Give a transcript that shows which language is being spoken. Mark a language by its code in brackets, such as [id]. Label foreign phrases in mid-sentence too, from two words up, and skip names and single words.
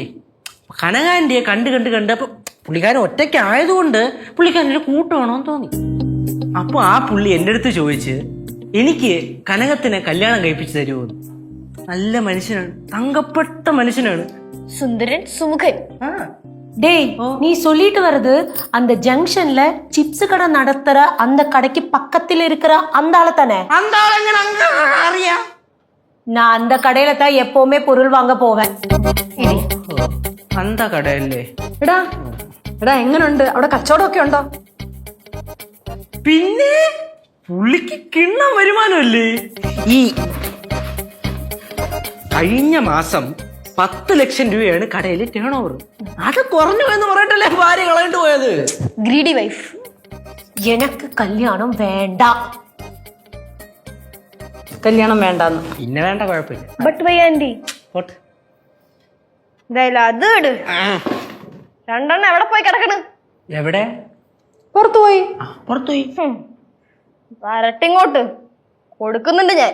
[ml] കനകാന്റിയെ കണ്ട് അപ്പൊ പുള്ളിക്കാരൻ ഒറ്റയ്ക്കായതുകൊണ്ട് പുള്ളിക്കാരൻ്റെ കൂട്ടമാണോന്ന് തോന്നി. അപ്പൊ ആ പുള്ളി എൻ്റെ അടുത്ത് ചോദിച്ച് എനിക്ക് കനകത്തിനെ കല്യാണം കഴിപ്പിച്ചു തരുമോ? നല്ല മനുഷ്യനാണ്, തങ്കപ്പെട്ട മനുഷ്യനാണ്, സുന്ദരൻ സുമുഖൻ. [ta] டேய் நீ சொல்லிட்டு வர்றது அந்த ஜங்ஷன்ல சிப்ஸ் கடை நடத்துற அந்த கடைக்கு பக்கத்துல இருக்கிற அந்த ஆளு தானே? அந்த ஆள் [ml] எങ്ങനെ അറിയാ? [ta] நான் அந்த கடையில தான் எப்பவுமே பொருள் வாங்க போவேன். [ml] அந்த കടയല്ലേ? എടാ എങ്ങനുണ്ട് അവിടെ? കച്ചവടമൊക്കെ ഉണ്ടോ? പിന്നെ പുള്ളിക്ക് കിണ്ണം വരുമാനമല്ലേ? ഈ കഴിഞ്ഞ മാസം 10 ലക്ഷം രൂപയാണ് കടയിൽ [en] turn over. [ml] അത് കുറഞ്ഞു എന്ന് പറഞ്ഞിട്ടല്ലേ ഭാര്യ കളഞ്ഞിട്ട് പോയത്. [en] greedy wife. [ta] எனக்கு கல்யாணம் வேண்டாம். [ml] കല്യാണം വേണ്ടാന്ന്. പിന്നെ വേണ്ട, കുഴപ്പമില്ല. [en] but why aunty? [ml] പോട്ടെ. എന്തായാലും അത് ഇട്. രണ്ടെണ്ണം എവിടെ പോയി കിടക്കണ്? എവിടെ? പുറത്തുപോയി. പുറത്തുപോയി. വരട്ടിങ്ങോട്ട് കൊടുക്കുന്നുണ്ട് ഞാൻ.